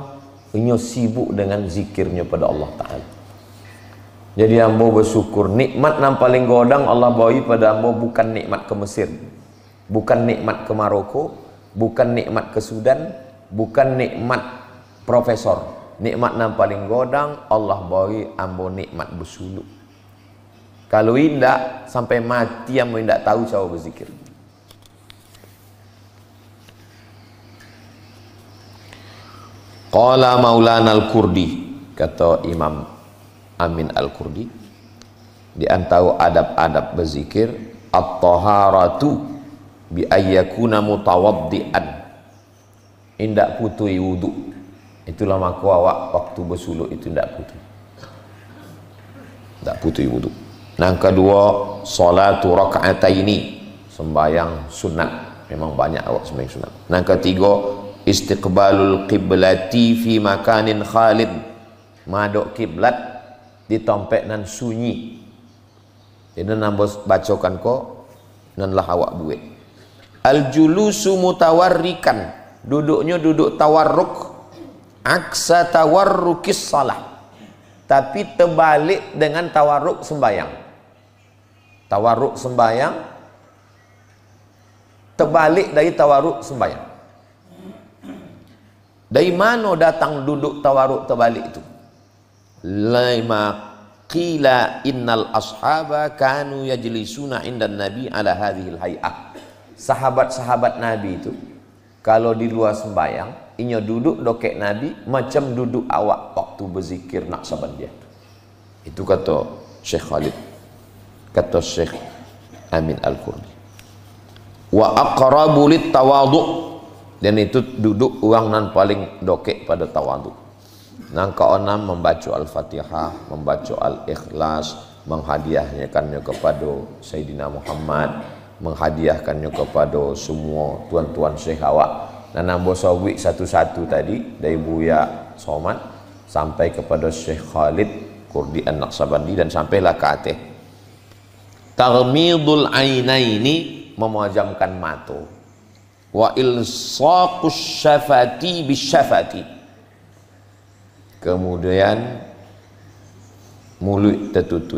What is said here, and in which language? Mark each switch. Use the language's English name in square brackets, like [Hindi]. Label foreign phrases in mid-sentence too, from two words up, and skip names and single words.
[Minangkabau] Inyo sibuk dengan zikirnya pada Allah Ta'ala. Jadi ambo bersyukur, nikmat yang paling godang Allah bawa pada ambo bukan nikmat ke Mesir, bukan nikmat ke Maroko, bukan nikmat ke Sudan, bukan nikmat profesor. Nikmat yang paling godang Allah bawa ambo nikmat bersuluk. Kalau indak sampai mati ambo indak tahu cara berzikir. [Arabic] قال مولانا [Indonesian] Al-Kurdi, kata Imam Amin Al-Kurdi, di antara adab-adab berzikir, [Arabic] الطهارة بأن يكون متوضئا, [Minangkabau] indak putui wudu. Itulah maka awak waktu bersuluk itu indak putui wudu. [Indonesian] Yang kedua, [Arabic] صلاة ركعتين, [Indonesian] sembahyang sunat. [Minangkabau] Memang banyak awak sembahyang sunat. [Indonesian] Yang ketiga, [Arabic] استقبال القبلة في مكان خال, [Minangkabau] madok kiblat di tempat nan sunyi. Jadi nambah bacakan ko nan lah awak buat. [Arabic] الجلوس متوركا, [Indonesian] duduknya duduk tawarruk, aksa tawarrukis salah, tapi terbalik dengan tawarruk sembayang. Tawarruk sembayang terbalik dari tawarruk sembayang. Dari mana datang duduk tawarruk terbalik itu? [Arabic] لما قيل إن الأصحاب كانوا يجلسون عند النبي على هذه الهيئة. [Minangkabau] Sahabat-sahabat Nabi itu kalau di luar sembayang, inyo duduk dokek Nabi macam duduk awak waktu berzikir Naqsabandiyah. [Indonesian] Itu kata Syekh Khalid, kata Syekh Amin Al-Kurdi. [Arabic] وأقرب للتواضع, [Minangkabau] dan itu duduk orang nan paling dokek pada tawadhu. Nang keenam membaca Al-Fatihah, membaca Al-Ikhlas, menghadiahkannya kepada Sayyidina Muhammad, menghadiahkannya kepada semua tuan-tuan syekh awak. Dan nambah sawik satu-satu tadi dari Buya Somad sampai kepada Syekh Khalid Kurdi An-Naqsabandi dan sampailah ke atas. [Arabic] تغميض العينين, [Indonesian] memejamkan mata. [Arabic] وإلصاق الشفة بالشفة, [Indonesian] kemudian mulut tertutup.